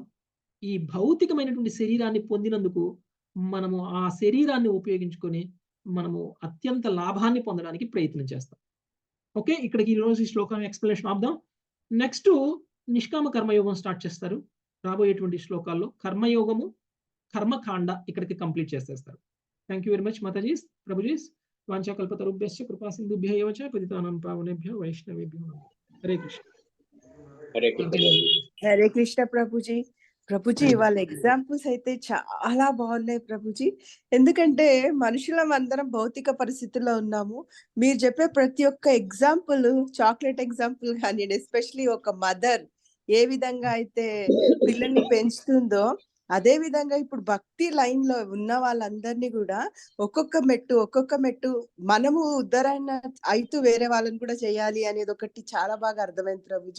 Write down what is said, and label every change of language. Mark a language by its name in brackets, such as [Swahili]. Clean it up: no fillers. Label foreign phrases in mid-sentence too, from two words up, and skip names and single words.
[Telugu] ఈ భౌతికమైనటువంటి శరీరాన్ని పొందినందుకు మనము ఆ శరీరాన్ని ఉపయోగించుకొని మనము అత్యంత లాభాన్ని పొందడానికి ప్రయత్నం చేస్తాం. ఓకే. ఇక్కడికి ఈరోజు ఈ శ్లోకం ఎక్స్‌ప్లనేషన్ ఆపుదాం. నెక్స్టు నిష్కామ కర్మయోగం స్టార్ట్ చేస్తారు. రాబోయేటువంటి శ్లోకాల్లో కర్మయోగము, కర్మకాండ ఇక్కడికి కంప్లీట్ చేసేస్తారు. [English] Thank you very much Matajis, Prabhujis. [Sanskrit] వాంఛాకల్పతరుభ్యశ్చ కృపా సింధుభ్యః ఏవ చ పతితానాం పావనేభ్యో వైష్ణవేభ్యో నమః. హరే కృష్ణ. హరే కృష్ణ. హరే కృష్ణ ప్రభుజీ. [Telugu] ప్రభుజీ వాళ్ళ ఎగ్జాంపుల్స్ అయితే చాలా బాగున్నాయి ప్రభుజీ. ఎందుకంటే మనుషులం అందరం భౌతిక పరిస్థితుల్లో ఉన్నాము. మీరు చెప్పే ప్రతి ఒక్క ఎగ్జాంపుల్, [English] chocolate example [Telugu] కానీ, ఎస్పెషలీ ఒక మదర్ ఏ విధంగా అయితే పిల్లల్ని పెంచుతుందో, అదే విధంగా ఇప్పుడు భక్తి లైన్ లో ఉన్న వాళ్ళందరినీ కూడా ఒక్కొక్క మెట్టు మనము ఉద్ధరణ అయితూ వేరే వాళ్ళని కూడా చేయాలి అనేది ఒకటి చాలా బాగా అర్థమైంది ప్రభుజీ.